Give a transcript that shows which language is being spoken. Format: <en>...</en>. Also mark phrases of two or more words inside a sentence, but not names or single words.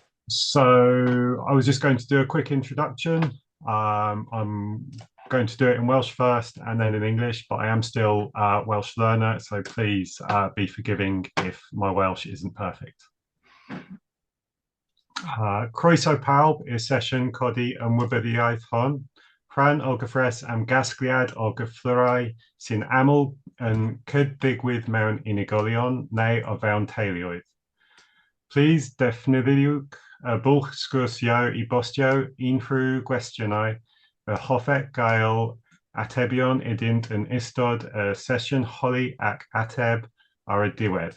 <en>So I was just going to do a quick introduction. I'm going to do it in Welsh first and then in English, but I am still a Welsh learner, so please be forgiving if my Welsh isn't perfect.</en> <cy>Croeso pawb i'r sesiwn codi ymwybyddiaeth hon. Rhan o gyffres am gasgliad o gyfflyrau sy'n aml yn cyddigwydd mewn unigolion neu o fewn teuluoedd. Please defnyddiwch y bwlch sgwrsio I bostio unrhyw gwestiynau y hoffech gael atebion iddynt yn ystod y sesiwn holi ac ateb ar y diwedd.</cy>